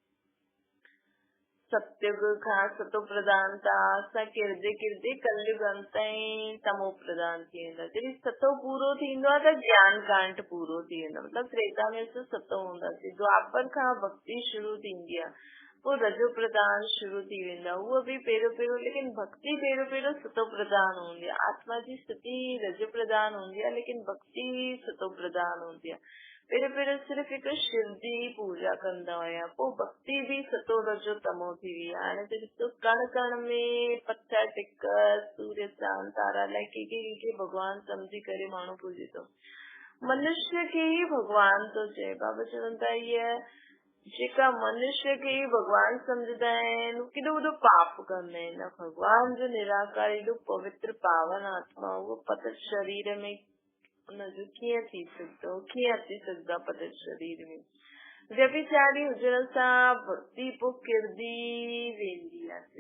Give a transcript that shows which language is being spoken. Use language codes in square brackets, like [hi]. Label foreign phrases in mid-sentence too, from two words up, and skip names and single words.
[sd] सत्युग खां सतो प्रधान असां किरदे कलयुग अंत ताईं तमो प्रधान थी वेंदा। जॾहिं सतो पूरो थींदो आहे त ज्ञान कांड पूरो थी वेंदो, मतिलबु त्रेता में असां सतो हूंदासीं। द्वापर खां भक्ति शुरू थींदी आहे, वो रजो प्रधान शुरू थी वेंदा, [hi] वो भी [sd] पेरो पेरो, लेकिन भक्ति पेरो पेरो सतो प्रधान होंदी है। आत्मा जी स्थिति रजो प्रधान होंदी है, लेकिन भक्ति सतो प्रधान होंदी है। पेरो पेरो सिर्फ एक शिव जी ही पूजा कंदा होया, वो भक्ति भी सतो रजो तमो थी वी। हाणे तो कण कण में पत्थर टिक सूर्य चांद तारा लाइ के भगवान समझी करे माण्हू पूजे तो। मनुष्य के ही भगवान तो चए, बाबा चवंदा ये जेका मनुष्य के ही भगवान समझदा आहिनि केॾो वॾो पाप कंदा आहिनि। भगवान जो निराकार एॾो पवित्र पावन आत्मा, उहो पतित शरीर में उनजो कीअं थी सघंदो, कीअं अची सघंदा पतित शरीर में। व्यभिचारी हुजण सां भक्ति पोइ किरदी वेंदी आहे।